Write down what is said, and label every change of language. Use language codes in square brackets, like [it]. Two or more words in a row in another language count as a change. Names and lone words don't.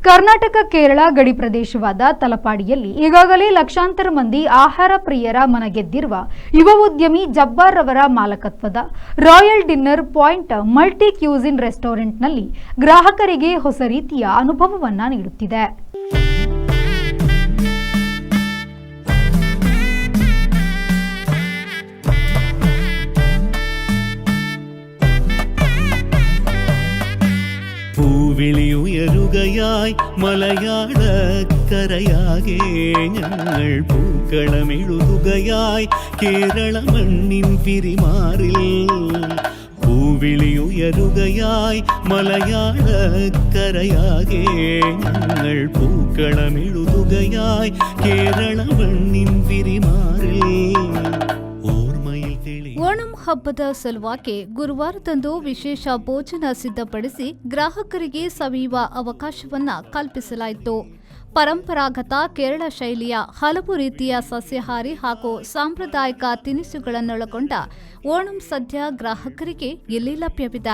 [kn] ಕರ್ನಾಟಕ ಕೇರಳ ಗಡಿ ಪ್ರದೇಶವಾದ ತಲಪಾಡಿಯಲ್ಲಿ ಈಗಾಗಲೇ ಲಕ್ಷಾಂತರ ಮಂದಿ ಆಹಾರ ಪ್ರಿಯರ ಮನಗೆದ್ದಿರುವ ಯುವ ಉದ್ಯಮಿ ಜಬ್ಬಾರ್ ರವರ ಮಾಲಕತ್ವದ ರಾಯಲ್ ಡಿನ್ನರ್ ಪಾಯಿಂಟ್ ಮಲ್ಟಿ ಕ್ಯೂಸಿನ್ ರೆಸ್ಟೋರೆಂಟ್ನಲ್ಲಿ ಗ್ರಾಹಕರಿಗೆ ಹೊಸ ರೀತಿಯ ಅನುಭವವನ್ನ ನೀಡುತ್ತಿದೆ. [ml] പൂവിളിയുയരുകയായി മലയാളക്കരയാകെ ഞങ്ങൾ പൂക്കളമെഴുതുകയായി കേരള മണ്ണിൻ പിരിമാറിൽ. പൂവിളിയുയരുകയായി മലയാളക്കരയാകെ ഞങ്ങൾ പൂക്കളമെഴുതുകയായി കേരള മണ്ണിൻ പിരിമാറിൽ. [kn] ಓಣಂ ಹಬ್ಬದ ಸಲುವಾಗಿ ಗುರುವಾರದಂದು ವಿಶೇಷ ಭೋಜನ ಸಿದ್ಧಪಡಿಸಿ ಗ್ರಾಹಕರಿಗೆ ಸವಿಯುವ ಅವಕಾಶವನ್ನ ಕಲ್ಪಿಸಲಾಯಿತು. ಪರಂಪರಾಗತ ಕೇರಳ ಶೈಲಿಯ ಹಲವು ರೀತಿಯ ಸಸ್ಯಾಹಾರಿ ಹಾಗೂ ಸಾಂಪ್ರದಾಯಿಕ ತಿನಿಸುಗಳನ್ನೊಳಗೊಂಡ ಓಣಂ ಸದ್ಯ ಗ್ರಾಹಕರಿಗೆ ಇಲ್ಲಿ ಲಭ್ಯವಿದೆ.